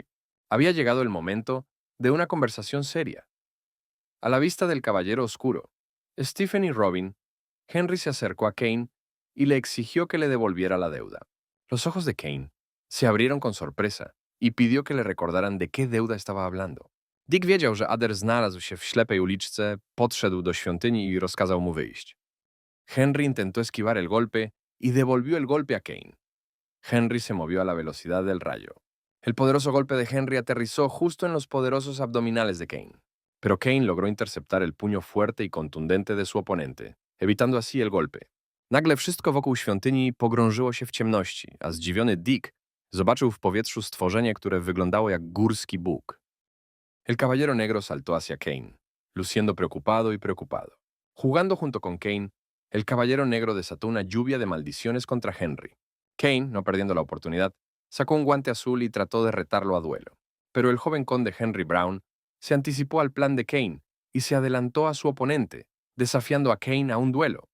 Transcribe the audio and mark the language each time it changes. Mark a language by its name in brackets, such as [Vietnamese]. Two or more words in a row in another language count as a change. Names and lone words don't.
[Spanish] Había llegado el momento de una conversación seria. A la vista del Caballero Oscuro, Stephen y Robin, Henry se acercó a Kane y le exigió que le devolviera la deuda. Los ojos de Kane se abrieron con sorpresa y pidió que le recordaran de qué deuda estaba hablando. [Polish] Dick wiedział, że Ader znalazł się w ślepej uliczce, podszedł do świątyni i rozkazał mu wyjść. [Spanish] Henry intentó esquivar el golpe y devolvió el golpe a Kane. Henry se movió a la velocidad del rayo. El poderoso golpe de Henry aterrizó justo en los poderosos abdominales de Kane. Pero Kane logró interceptar el puño fuerte y contundente de su oponente, evitando así el golpe. [Polish] Nagle wszystko wokół świątyni pogrążyło się w ciemności, a zdziwiony Dick zobaczył w powietrzu stworzenie, które wyglądało jak górski bóg. [Spanish] El Caballero Negro saltó hacia Kane, luciendo preocupado y preocupado. Jugando junto con Kane, el Caballero Negro desató una lluvia de maldiciones contra Henry. Kane, no perdiendo la oportunidad, sacó un guante azul y trató de retarlo a duelo. Pero el joven conde Henry Brown se anticipó al plan de Kane y se adelantó a su oponente, desafiando a Kane a un duelo.